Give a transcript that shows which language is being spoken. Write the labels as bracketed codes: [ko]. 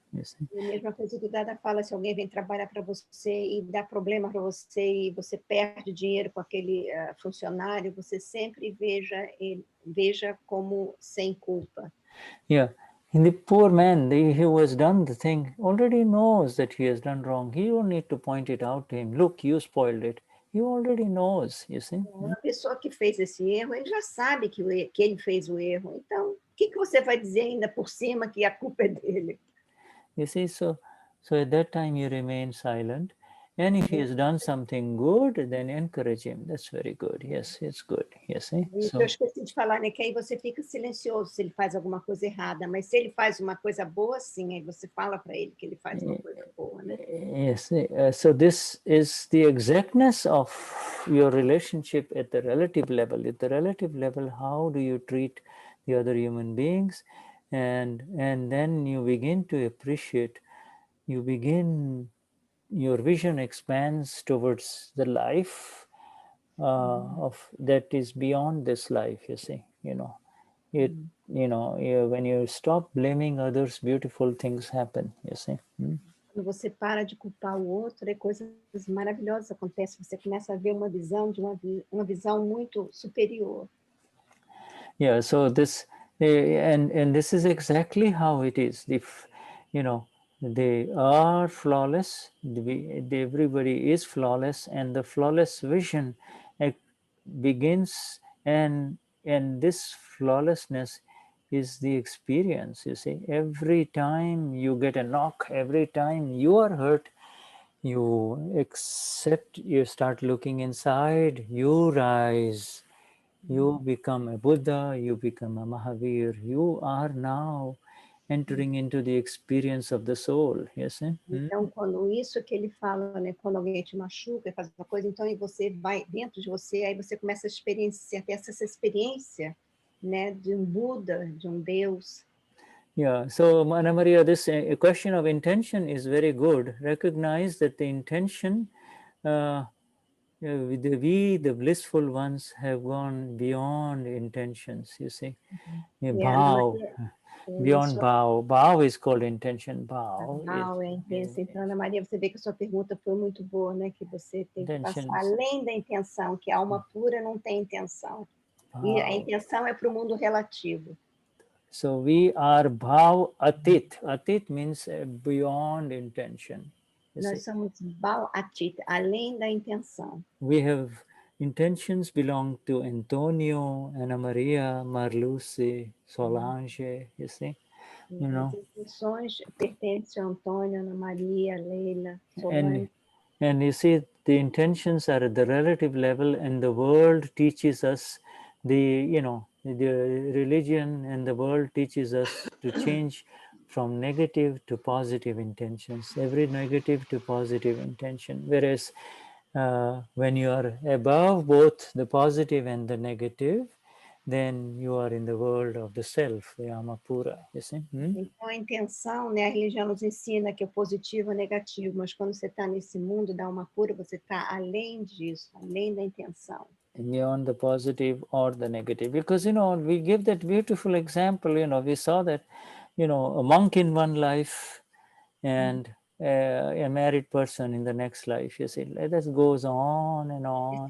[pt] E a mesma coisa que o Dada fala, se alguém vem trabalhar para você e dá problema para você e você perde dinheiro com aquele funcionário, você sempre veja como sem culpa. [en] Yeah, and the poor man, who has done the thing, already knows that he has done wrong. He don't need to point it out to him. Look, you spoiled it. He already knows, you see. [pt] Uma pessoa que fez esse erro, ele já sabe que ele fez o erro. Então, o que você vai dizer ainda por cima que a culpa é dele? [en] You see, so at that time you remain silent, and if he has done something good, then encourage him. That's very good. Yes, it's good. You see. [pt] Eu esqueci de falar, né, que aí você fica silencioso se ele faz alguma coisa errada, mas se ele faz uma coisa boa, sim, aí você fala para ele que ele faz uma coisa boa, né? [en] Yes. So this is the exactness of your relationship at the relative level. At the relative level, how do you treat the other human beings? And then you begin to appreciate, your vision expands towards the life of that is beyond this life, you see, it, when you stop blaming others, beautiful things happen, you see. [pt] Quando você para de culpar o outro, coisas maravilhosas acontecem. Você começa a ver uma visão de uma visão muito superior. [en] Yeah, so this and this is exactly how it is. If they are flawless, everybody is flawless, and the flawless vision begins, and this flawlessness is the experience, you see. Every time you get a knock, every time you are hurt, you accept, you start looking inside, you rise, you become a Buddha, you become a Mahavir, you are now entering into the experience of the soul, you see. [pt] Então, quando isso que ele fala, né, quando alguém te machuca, faz uma coisa, então você vai dentro de você, aí você começa a experienciar, ter essa experiência, né, de um Buda, de um Deus. [en] Yeah, so Ana Maria, this question of intention is very good. Recognize that the intention, we, the blissful ones, have gone beyond intentions, you see. Bow, beyond bow. Bow is called intention. Bow. [pt] Bow é intensa. Então, Ana Maria, você vê que a sua pergunta foi muito boa, né? Que você tem que passar além da intenção, que a alma pura não tem intenção. E a intenção é para o mundo relativo. [en] So we are bhav atit. Atit means beyond intention. [pt] Nós somos bhav atit, além da intenção. [en] We have intentions belong to Antonio, Ana Maria, Marluce, Solange, you see. [pt] As intenções pertencem a Antônio, Ana Maria, Leila, Solange. [en] And you see, the intentions are at the relative level, and the world teaches us the religion and the world teaches us to change from negative to positive intentions, every negative to positive intention. Whereas when you are above both the positive and the negative, then you are in the world of the self, the Amapura, you see. [pt] Então, a intenção, né, a religião nos ensina que o positivo é negativo, mas quando você está nesse mundo da alma pura, você está além disso, além da intenção. [en] Beyond the positive or the negative, because we give that beautiful example. We saw that a monk in one life and a married person in the next life. You see, that goes on and on.